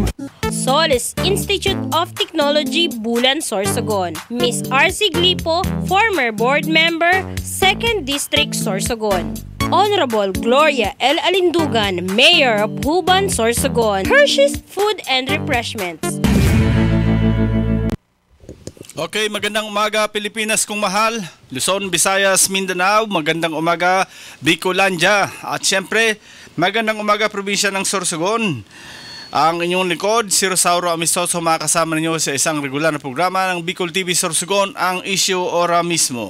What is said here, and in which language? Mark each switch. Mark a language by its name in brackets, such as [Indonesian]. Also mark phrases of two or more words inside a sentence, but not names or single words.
[English] Solis Institute of Technology, Bulan, Sorsogon, Miss R.C. Glipo, former board member, 2nd District, Sorsogon, Honorable Gloria L. Alindugan, Mayor of Huban, Sorsogon, Hershey's Food and Refreshments. [Filipino] Okay, magandang umaga Pilipinas kung mahal, Luzon, Visayas, Mindanao, magandang umaga Bicolandia, at syempre magandang umaga probinsya ng Sorsogon. Ang inyong likod, si Rosauro Amistoso, makakasama ninyo sa isang regular na programa ng Bicol TV Sorsogon, ang Issue Ora Mismo.